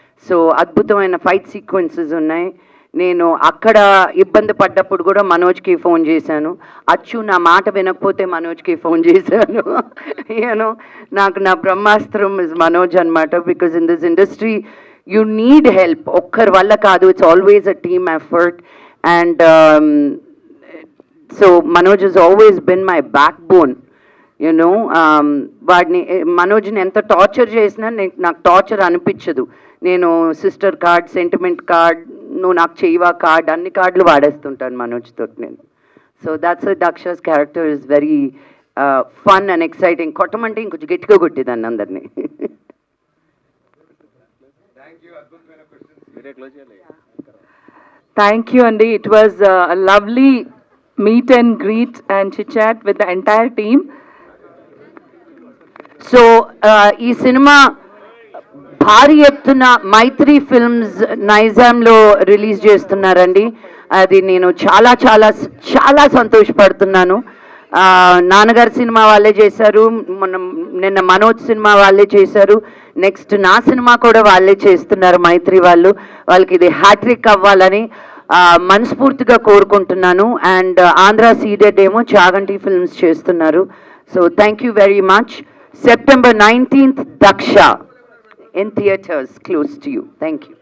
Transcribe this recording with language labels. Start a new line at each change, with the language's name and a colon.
Telugu: So అద్భుతమైన fight sequences ఉన్నాయి. నేను అక్కడ ఇబ్బంది పడ్డప్పుడు కూడా మనోజ్కి ఫోన్ చేశాను. అచ్చు నా మాట వినకపోతే మనోజ్కి ఫోన్ చేశాను. యూనో నాకు నా బ్రహ్మాస్త్రం ఇస్ మనోజ్ అనమాట.
English: Because in this industry you need help.
Telugu: ఒక్కరి వల్ల కాదు,
English: it's always a team effort. And so Manoj has always been my backbone, you know.
Telugu: వాడిని మనోజ్ని ఎంత టార్చర్ చేసినా నాకు టార్చర్ అనిపించదు. నేను సిస్టర్ కార్డ్, సెంటిమెంట్ కార్డ్, నువ్వు నాకు చేయవా కార్డ్, అన్ని కార్డులు వాడేస్తుంటాను మనోజ్తో నేను.
English: So that's Daksha's character is very fun and exciting.
Telugu: కొట్టమంటే ఇంకొంచెం గట్టిగా కొట్టేదాన్ని అందరినీ.
English: Thank you, Andy. It was a lovely meet and greet and chit chat with the entire team.
Telugu: So ఈ సినిమా భారీ ఎత్తున మైత్రి ఫిల్మ్స్ నైజాంలో రిలీజ్ చేస్తున్నారండి. అది నేను చాలా చాలా చాలా సంతోషపడుతున్నాను. నాన్నగారి సినిమా వాళ్ళే చేశారు, నిన్న మనోజ్ సినిమా వాళ్ళే చేశారు, నెక్స్ట్ నా సినిమా కూడా వాళ్ళే చేస్తున్నారు మైత్రి వాళ్ళు. వాళ్ళకి ఇది హ్యాట్రిక్ అవ్వాలని మనస్ఫూర్తిగా కోరుకుంటున్నాను. అండ్ ఆంధ్ర సీడెడ్ ఏమో చాగంటి ఫిల్మ్స్ చేస్తున్నారు.
English: So thank you very much. September 19th, Daksha in theaters close to you. Thank you.